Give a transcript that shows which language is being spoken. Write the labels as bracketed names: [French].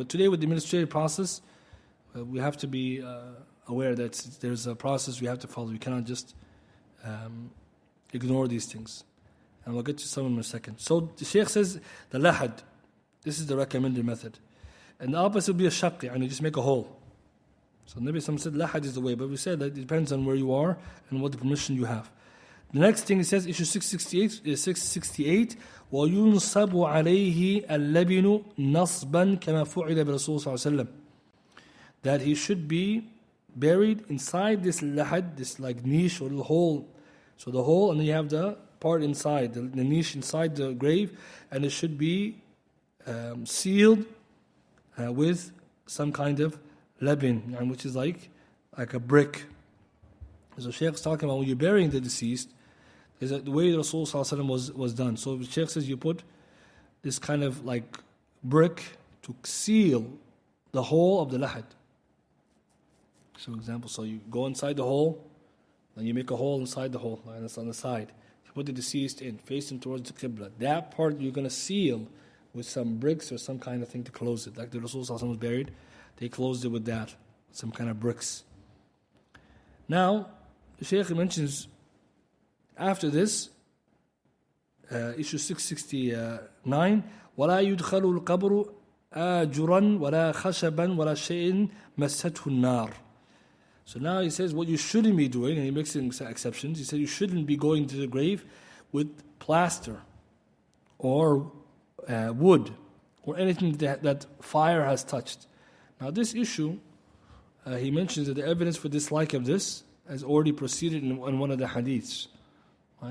[English] But today with the administrative process, we have to be aware that there's a process we have to follow. We cannot just ignore these things. And we'll get to some of them in a second. So the Shaykh says, the lahad, this is the recommended method. And the opposite would be a shaq, and you just make a hole. So Nabi Sallallahu said lahad is the way, but we said that it depends on where you are and what the permission you have. The next thing he says, issue 668, [Arabic] وَيُنصَبُ عَلَيْهِ اللَّبِنُ نَصْبًا كَمَا فُعِلَ بِرَسُولِ صلى الله عليه وسلم. [English] That he should be buried inside this lahad, this like niche or little hole. So the hole, and then you have the part inside, the niche inside the grave, and it should be sealed with some kind of labin, which is like a brick. So Shaykh is talking about when you're burying the deceased, is that the way the Rasul was done. So the Shaykh says you put this kind of like brick to seal the hole of the lahad. So for example, so you go inside the hole, then you make a hole inside the hole, and it's on the side. You put the deceased in, face him towards the qibla. That part you're going to seal with some bricks or some kind of thing to close it. Like the Rasul was buried, they closed it with that, some kind of bricks. Now, the Shaykh mentions after this, issue 669, [Arabic] وَلَا يُدْخَلُ الْقَبْرُ آجُرًا وَلَا خَشَبًا وَلَا شَيْءٍ مَسَّتْهُ النَّارِ. [English] So now he says what you shouldn't be doing, and he makes exceptions. He said you shouldn't be going to the grave with plaster or wood or anything that fire has touched. Now this issue, he mentions that the evidence for dislike of this has already proceeded in one of the hadiths. Right?